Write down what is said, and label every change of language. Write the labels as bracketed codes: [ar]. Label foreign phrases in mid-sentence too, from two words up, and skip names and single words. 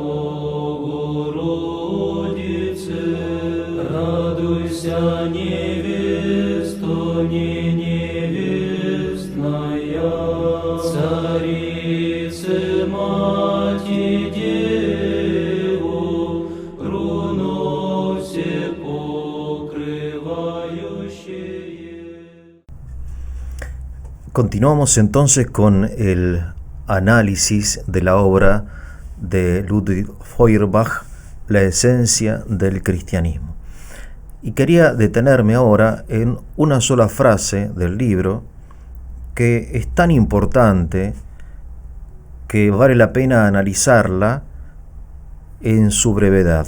[cu] Богородице, радуйся, невесто, не невестная, Царице, Мати, Деву, руно все покрывающее. [es] Continuamos entonces con el análisis de la obra de Ludwig Feuerbach, La esencia del cristianismo. Y quería detenerme ahora en una sola frase del libro que es tan importante que vale la pena analizarla en su brevedad.